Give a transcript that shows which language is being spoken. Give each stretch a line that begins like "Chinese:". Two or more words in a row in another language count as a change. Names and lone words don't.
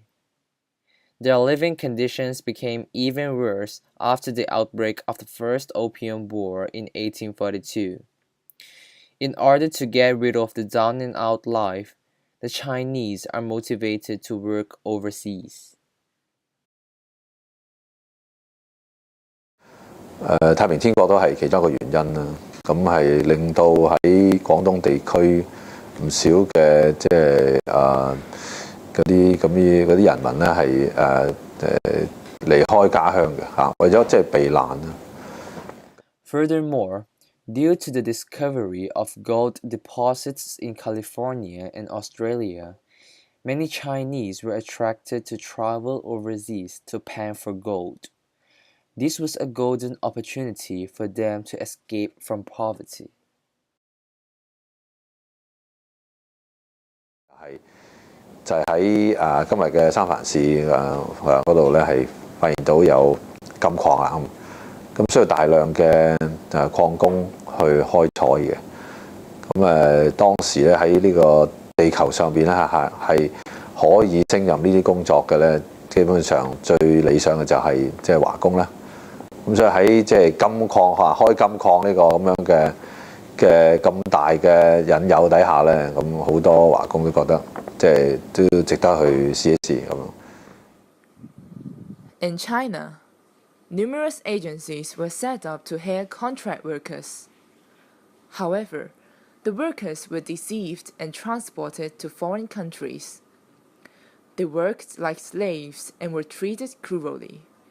English: Their living conditions became even worse after the outbreak of the First Opium War in 1842. In order to get rid of the down-and-out life, the Chinese are motivated to work overseas.
Cantonese: 太平天國都係其中一個原因啦。咁係令到喺廣東地區唔少嘅即係嗰啲人民咧係離開家鄉嘅嚇，為咗即係避難啦。
English: Furthermore, due to the discovery of gold deposits in California and Australia, many Chinese were attracted to travel overseas to pan for gold. This was a golden opportunity for them to escape from poverty.
Cantonese: 就係喺今日嘅三藩市嗰度咧，係發現到有金礦啊，咁需要大量嘅礦工去開採嘅。咁當時咧喺呢個地球上邊咧係可以勝任呢啲工作嘅咧，基本上最理想嘅就係即係華工啦。咁所以喺即係金礦開金礦呢個咁樣嘅咁大嘅引誘底下咧，咁好多華工都覺得即係都值得去試一試咁樣。
English: In China, numerous agencies were set up to hire contract workers. However, the workers were deceived and transported to foreign countries. They worked like slaves and were treated cruelly.